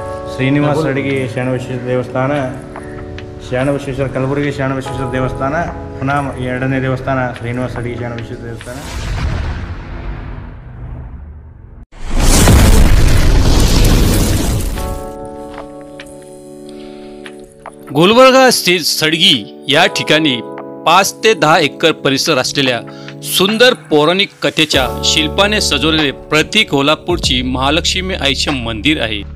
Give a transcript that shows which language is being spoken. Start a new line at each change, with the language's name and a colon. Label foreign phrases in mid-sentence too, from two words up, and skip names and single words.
Kannada: ಶ್ರೀನಿವಾಸ ಅಡಿಗೆ ಶರಣಬಸವೇಶ್ವರ ದೇವಸ್ಥಾನ, ಶರಣಬಸವೇಶ್ವರ ಕಲಬುರಗಿ ಶರಣಬಸವೇಶ್ವರ ದೇವಸ್ಥಾನ, ಪುನಃ ಎರಡನೇ ದೇವಸ್ಥಾನ ಶ್ರೀನಿವಾಸ ಅಡಿಗೆ ಶರಣಬಸವೇಶ್ವರ ದೇವಸ್ಥಾನ.
Marathi: गुलबर्गा स्थित सडगी या ठिकाणी 5 ते 10 एकर परिसर असलेल्या सुंदर पौराणिक कथेच्या शिल्पाने सजवलेले प्रति कोल्हापूरची महालक्ष्मी आईचे मंदिर आहे.